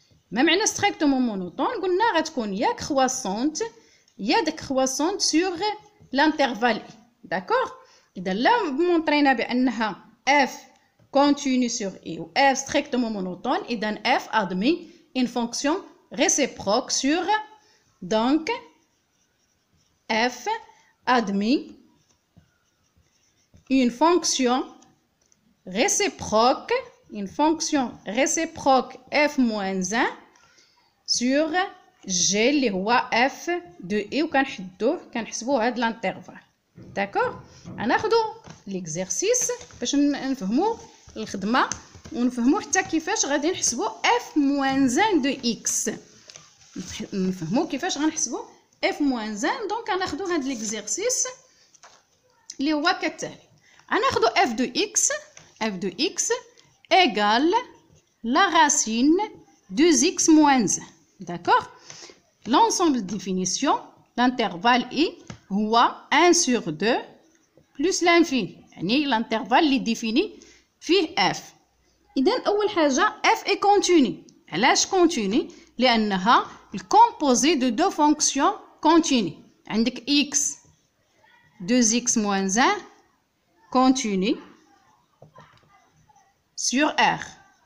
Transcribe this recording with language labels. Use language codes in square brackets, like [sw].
[ar] ما معنى strictement monotone؟ قلنا غتكون يا croissante يا décroissante sur l'intervalle. [fr] D'accord؟ [ar] إذا لا مونطرينا بأنها [fr] f continue sur i ou f strictement monotone, et donc f admet une fonction réciproque sur, donc f admet une fonction réciproque f moins 1 sur g اللي هو f de i [ar] وكنحسبوه هاد [fr] l'intervalle. D'accord. [ar] غناخدو l'exercice باش نفهمو الخدمه ونفهمو حتى كيفاش غادي نحسبو f moins 1 de x. نفهمو كيفاش غنحسبو f moins 1. دونك غناخدو هاد l'exercice اللي هو كالتالي. غناخدو [fr] f de x égale la racine de x moins 1. D'accord. L'ensemble de définition, l'intervalle i هو 1 sur 2 plus l'infini. [ar] يعني l'intervalle اللي défini فيه f. إذن أول حاجة [fr] f est continue. [ar] علاش continue؟ لأنها الكومبوزي [fr] de deux fonctions continues. عندك x 2x moins 1 continue sur r.